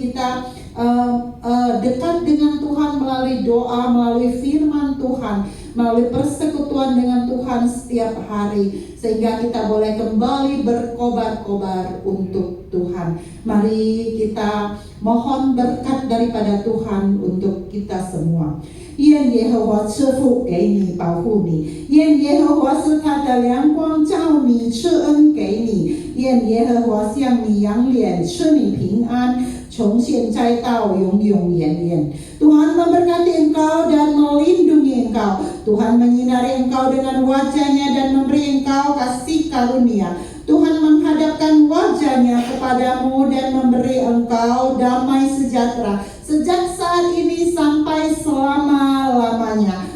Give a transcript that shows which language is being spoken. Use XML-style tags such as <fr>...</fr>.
<id>Kita dekat dengan Tuhan melalui doa, melalui firman Tuhan, melalui persekutuan dengan Tuhan setiap hari, sehingga kita boleh kembali berkobar-kobar untuk Tuhan. Mari kita mohon berkat daripada Tuhan untuk kita semua.</id> <zh>愿耶和华赐福给你，保护你；愿耶和华使他的亮光照你，赐恩给你；愿耶和华向你扬脸，赐你平安，从现在到永永远远。</zh> <id>Tuhan memberkati engkau dan melindungi engkau. Tuhan menyinari engkau dengan wajah-Nya dan memberi engkau kasih karunia. Tuhan menghadapkan wajah-Nya kepadamu dan memberi engkau damai sejahtera sejak saat ini sampai selama-lamanya.</id>